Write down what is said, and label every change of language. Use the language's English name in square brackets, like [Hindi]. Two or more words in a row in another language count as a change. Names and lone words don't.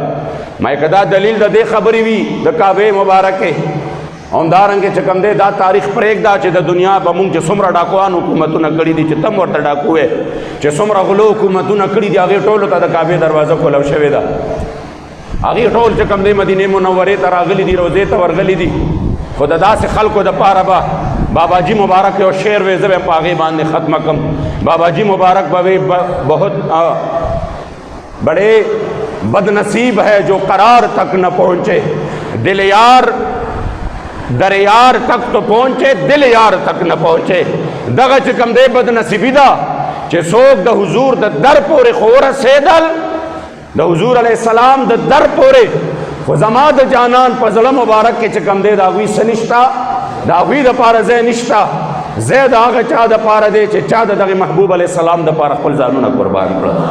[Pashto] ما که دا دلیل د دې خبرې وي د کعبې مبارکې، همدارنګې چې کوم دی دا تاریخ پرېږده چې د دنیا به مونږ چې څومره ډاکوان حکومتونه کړي دي چې تم ورته ډاکو وې، چې څومره غلو حکومتونه کړي دي، هغې ټولو ته د کعبې دروازه کولو شوې ده. هغې ټول چې کوم دی مدینې منورې ته راغلي دي، روضې ته ورغلي دي. خو د داسې خلکو دپاره به باباجي مبارک یو شعر وی، زه به په هغې باندې ختمه کړم. باباجي مبارک به وی [Urdu] بہت بڑے بد نصیب ہے جو قرار تک نہ پہنچے، دل یار در یار تک تو پہنچے، دل یار تک نہ پہنچے. [Pashto] دغه چې کوم دی بد نصیبي ده چې څوک د حضور د در پورې خو ورسېدل، د حضور علیه السلام د در پورې، خو زما د جانان په زړه مبارک کې چې کوم دی د هغوی څه نشته، د هغوی دپاره ځای نشته. ځای د هغه چا دپاره دی چې چا د دغه محبوب علیه السلام دپاره خپل ځانونه قربان کړل.